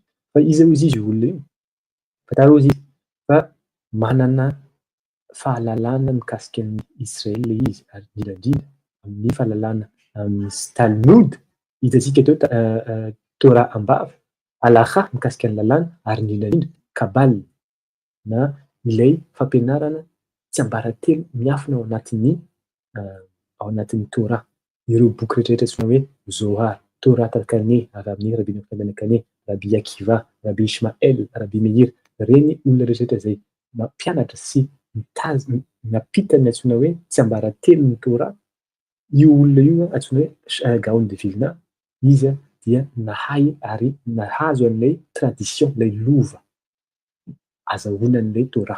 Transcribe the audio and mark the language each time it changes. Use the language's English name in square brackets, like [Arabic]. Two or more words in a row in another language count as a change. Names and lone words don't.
[Malagasy] Fa izy io olona io fantaro izy fa manana fahalalana mikasika ny Israel izy ary indrindra amin'ny fahalalana amin'ny Talmud hitantsika teo Torah ambava, Halacha mikasika ny lalàna ary indrindra Kabal na ilay fampianarana tsy ambaratelo miafina ao anatin'ny Torah. Ireo boky rehetrarehetra antsoina hoe Zohar, Torah Takane avy amin'ny Rabbi Yochanan Kane, Rabbi Akiva, Rabbi Ishmael, Rabbi Meir, reny olona rehetrarehetra izay mampianatra sy mampita ny antsoina hoe tsy ambaratelo ny Torah. Io olona io antsoina hoe Gaon de Vilna, izy dia nahay ary nahazo an'ilay tradition, ilay lova azahoana an'ilay Torah.